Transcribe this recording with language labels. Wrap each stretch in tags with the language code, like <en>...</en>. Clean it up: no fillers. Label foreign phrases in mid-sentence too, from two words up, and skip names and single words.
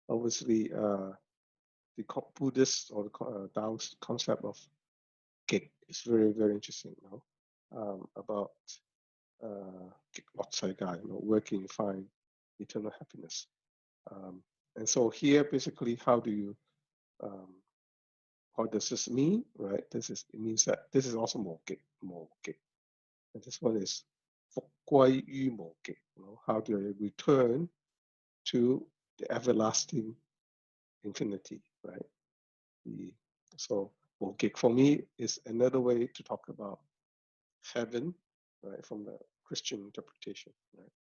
<en>obviously the Buddhist or the Taoist concept of gig is very, very interesting, about working to find eternal happiness. And so here, basically, how do you, what does this mean, right? It means that this is also more gig.</en> <yue>And this one is 復歸於無極,</yue> <en>how do I return to the everlasting infinity, right? So 無極 for me is another way to talk about heaven, right, from the Christian interpretation, right?</en>